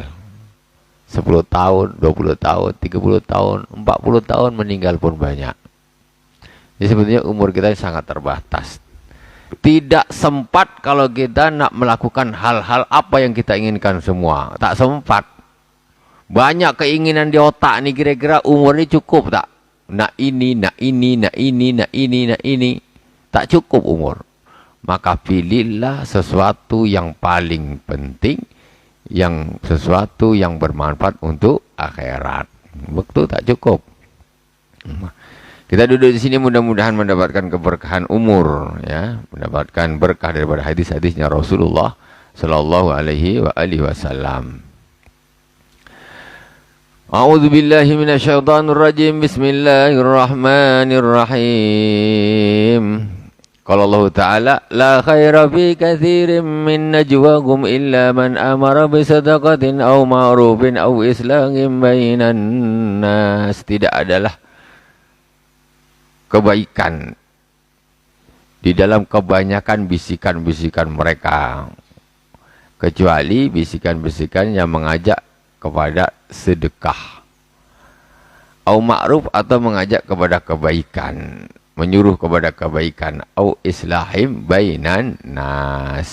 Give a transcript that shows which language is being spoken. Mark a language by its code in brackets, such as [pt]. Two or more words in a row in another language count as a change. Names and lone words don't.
[ms] 10 tahun, 20 tahun, 30 tahun, 40 tahun meninggal pun banyak. Jadi sebetulnya umur kita sangat terbatas. Tidak sempat kalau kita nak melakukan hal-hal apa yang kita inginkan semua. Tak sempat. Banyak keinginan di otak nih, kira-kira umur ini cukup tak? Nak ini, nak ini, nak ini, nak ini, nak ini. Tak cukup umur. Maka pilihlah sesuatu yang paling penting, sesuatu yang bermanfaat untuk akhirat. Waktu tak cukup. Kita duduk di sini mudah-mudahan mendapatkan keberkahan umur, ya, mendapatkan berkah daripada hadis-hadisnya Rasulullah [ar] صلى الله عليه وسلم. أعوذ بالله من الشيطان الرجيم. بسم الله الرحمن الرحيم. قال الله تعالى، لا خير في كثير من نجواهم إلا من أمر بصدقة أو معروف أو إصلاح بين الناس. [ms] Tidak adalah kebaikan di dalam kebanyakan bisikan-bisikan mereka, kecuali bisikan-bisikan yang mengajak kepada sedekah, [ar] أو معروف [ms] atau mengajak kepada kebaikan, menyuruh kepada kebaikan, [ar] أو إصلاح بين الناس.